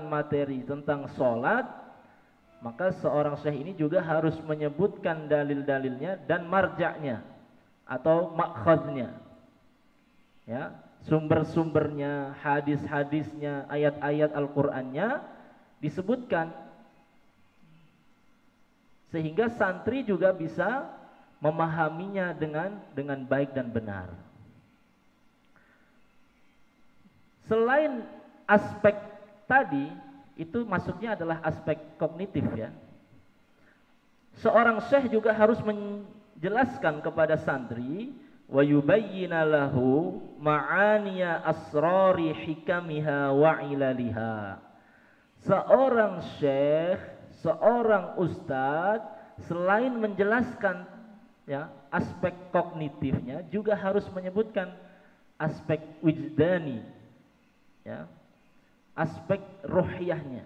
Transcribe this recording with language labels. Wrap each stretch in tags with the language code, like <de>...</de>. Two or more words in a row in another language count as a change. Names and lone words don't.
<id>materi tentang sholat, maka seorang syekh ini juga harus menyebutkan dalil-dalilnya dan marja'nya atau makhadnya, ya, sumber-sumbernya, hadis-hadisnya, ayat-ayat Al-Qur'annya disebutkan, sehingga santri juga bisa memahaminya dengan baik dan benar. Selain aspek tadi, itu masuknya adalah aspek kognitif ya. Seorang syekh juga harus menjelaskan kepada santri</id> <ar>wa yubayyina lahu ma'aniya asrari hikamiha wa ilaliha.</ar> <id>Seorang syekh, seorang ustadz selain menjelaskan ya aspek kognitifnya juga harus menyebutkan aspek wijdani, ya, aspek ruhiyahnya.</id>